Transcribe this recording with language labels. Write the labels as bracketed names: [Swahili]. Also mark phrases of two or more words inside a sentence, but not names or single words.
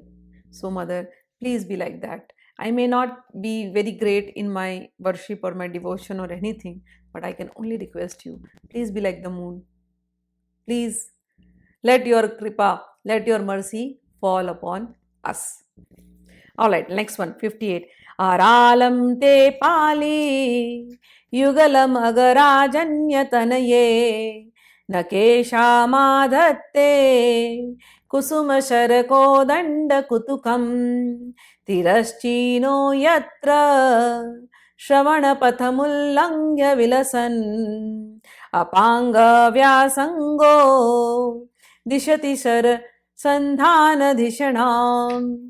[English] So, mother, please be like that. I may not be very great in my worship or my devotion or anything, but I can only request you, please be like the moon. Please let your kripa, let your mercy fall upon us. All right, next one, 58. [Sanskrit] Aralam te pali yugalam agarajanyatanaye nakesha madhatte kusuma sharako danda kutukam tiraschino yatra shravana pathamullangya vilasan apanga vyasango dishati shar sandhana dhishanam.